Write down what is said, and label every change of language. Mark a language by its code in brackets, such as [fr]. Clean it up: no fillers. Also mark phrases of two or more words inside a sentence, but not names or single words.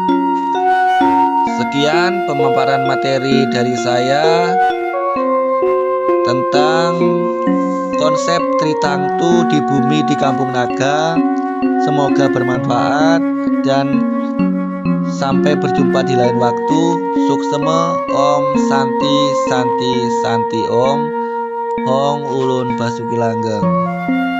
[id] Sekian pemaparan materi dari saya tentang konsep Tritangtu di bumi di Kampung Naga. Semoga bermanfaat dan sampai berjumpa di lain waktu. [sa] Suksema, Om Santi Santi Santi Om, [su] Hong Ulun Basuki Langgeng.